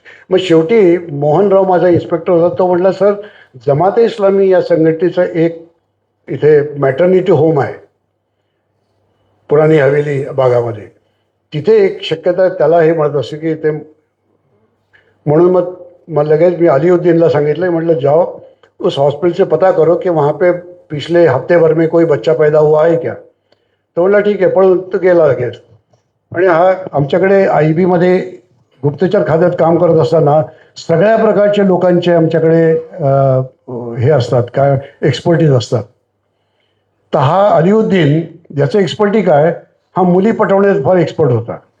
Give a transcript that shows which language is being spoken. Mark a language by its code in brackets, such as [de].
[mr] मग शेवटी मोहनराव माझा इन्स्पेक्टर होता, तो म्हटला सर जमाते इस्लामी या संघटनेचं एक इथे मॅटर्निटी होम आहे पुराणी हवेली भागामध्ये. तिथे एक शक्यता त्याला हे म्हणत असते की ते, म्हणून मग लगेच मी अलीउद्दीनला सांगितलं. [hi] म्हटलं जाओ उस हॉस्पिटल से पता करो कि वहाँ पे पिछले हफ्ते भर में कोई बच्चा पैदा हुआ है क्या. [mr] तो म्हटला ठीक आहे. पण तो गेला लगेच. आणि हा आमच्याकडे IB-मध्ये गुप्तचर खात्यात काम करत असताना सगळ्या प्रकारच्या लोकांचे आमच्याकडे हे असतात, काय एक्सपर्टीज असतात. तर हा अलीउद्दीन, ज्याचं एक्सपर्टी काय, हा मुली पटवण्यात फार एक्सपर्ट होता.